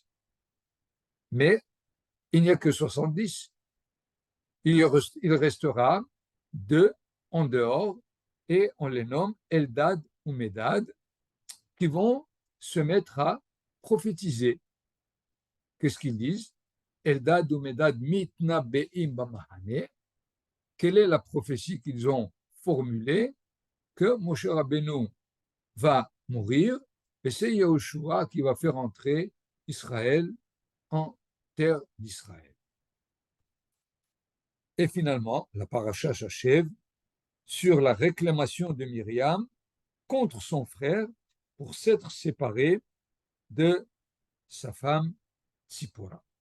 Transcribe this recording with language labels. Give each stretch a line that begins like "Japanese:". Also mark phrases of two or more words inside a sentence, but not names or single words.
French: Mais il n'y a que 70. Il restera 2 en dehors, et on les nomme Eldad ou Medad, qui vont se mettre à prophétiser. Qu'est-ce qu'ils disent? Eldad ou Medad
Hebrew: מתנבאים במחנה.
French: Quelle est la prophétie qu'ils ont formulée? Que Moshe Rabbeinu va mourir, et c'est Yahushua qui va faire entrer Israël en terre d'Israël. Et finalement, la paracha s'achève sur la réclamation de Myriam contre son frère pour s'être séparé de sa femme Tzipora.